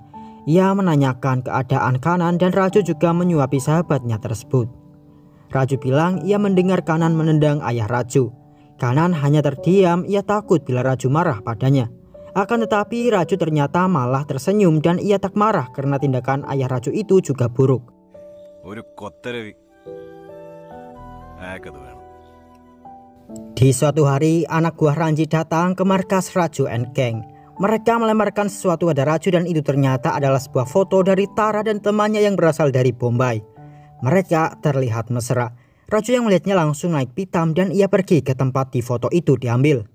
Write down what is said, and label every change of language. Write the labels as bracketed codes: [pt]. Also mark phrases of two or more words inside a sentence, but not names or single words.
[id] Ia menanyakan keadaan Kanan dan Raju juga menyuapi sahabatnya tersebut. Raju bilang ia mendengar Kanan menendang ayah Raju. Kanan hanya terdiam, ia takut bila Raju marah padanya. Akan tetapi Raju ternyata malah tersenyum dan ia tak marah karena tindakan ayah Raju itu juga buruk. [ml] ഒരു കൊത്തരവി അയാൾക്കത് വേണം. [id] Di suatu hari, anak buah Ranjit datang ke markas Raju and Gang. Mereka melemparkan sesuatu pada Raju dan itu ternyata adalah sebuah foto dari Tara dan temannya yang berasal dari Bombay. Mereka terlihat mesra. Raju yang melihatnya langsung naik pitam dan ia pergi ke tempat di foto itu diambil.